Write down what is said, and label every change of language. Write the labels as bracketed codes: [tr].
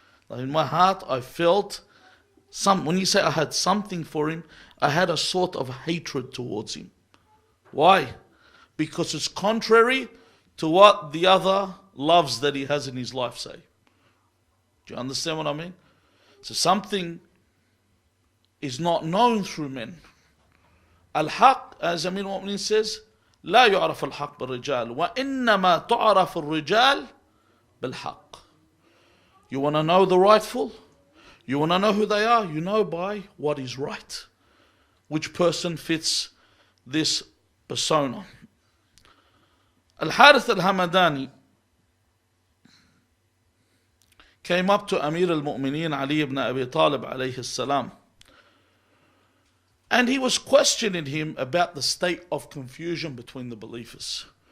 [en] Like in my heart, I felt when you say I had something for him, I had a sort of hatred towards him. Why? Because it's contrary to what the other loves that he has in his life say. Do you understand what I mean? So something is not known through men. Al-Haq, as Amir al-Mu'minin says, [ar] لا يعرف الحق بالرجال وإنما تعرف الرجال بالحق. [en] You want to know the rightful? You want to know who they are? You know by what is right. Which person fits this persona? Al-Harith al-Hamadani came up to Amir al-Mu'mineen Ali ibn Abi Talib alayhi salam, and he was questioning him about the state of confusion between the believers.